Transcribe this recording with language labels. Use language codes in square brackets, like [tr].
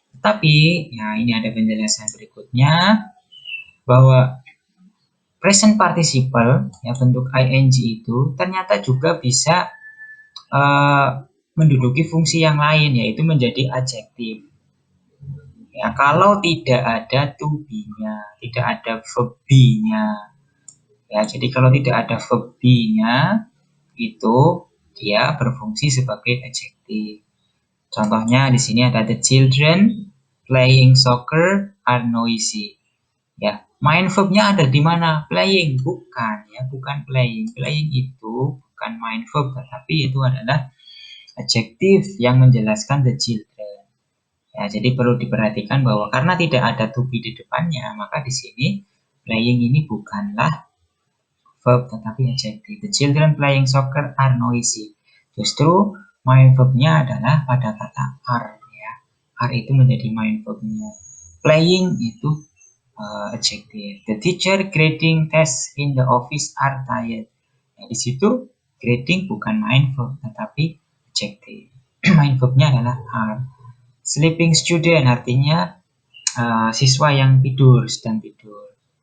[id] Tetapi ya ini ada penjelasan berikutnya bahwa present participle ya bentuk ing itu ternyata juga bisa menduduki fungsi yang lain, yaitu menjadi adjektif. Ya, kalau tidak ada to be-nya, tidak ada verb be-nya. Ya, jadi kalau tidak ada verb be-nya, itu dia berfungsi sebagai adjektif. Contohnya di sini ada [en] the children playing soccer are noisy. [id] Ya, main verb-nya ada di mana? Playing, bukan ya, bukan playing. Playing itu bukan main verb, tetapi itu adalah adjektif yang menjelaskan [en] the children. [id] Ya, jadi perlu diperhatikan bahwa karena tidak ada to be di depannya, maka di sini playing ini bukanlah verb tetapi adjektif. [en] The children playing soccer are noisy. [id] Justru main verbnya adalah pada kata are ya. Are itu menjadi main verbnya. Playing itu adjektif. [en] The teacher grading tests in the office are tired. [id] Ya, di situ grading bukan main verb tetapi adjektif. Main verbnya adalah are. Sleeping student artinya siswa yang tidur, sedang tidur.